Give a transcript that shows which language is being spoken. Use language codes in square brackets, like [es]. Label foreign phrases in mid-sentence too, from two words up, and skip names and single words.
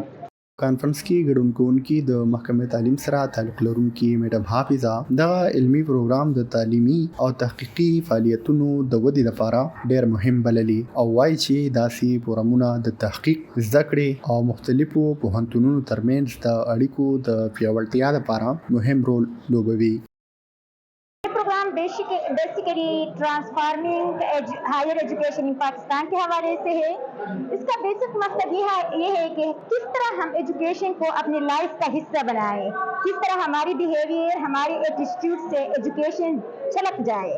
[ps] کانفرنس کې ګډون کوونکي د محکمې تعلیم سره تعلق لرونکي میډم حافظه دغه علمي پروګرام د تعلیمي او تحقیقي فعالیتونو د ودې لپاره ډېر مهم بللي او وایي چې داسې پروګرامونه د تحقیق، زده کړې او مختلفو پوهنتونونو ترمنځ د اړیکو د پیاوړتیا لپاره مهم رول لوبوي. [ur] پروگرام بیسکلی ٹرانسفارمنگ ہائر ایجوکیشن ان پاکستان کے حوالے سے ہے. اس کا بیسک مقصد یہ ہے کہ کس طرح ہم ایجوکیشن کو اپنی لائف کا حصہ بنائیں، کس طرح ہماری بیہیویئر، ہماری ایٹیٹیوڈ سے ایجوکیشن چھلک جائے.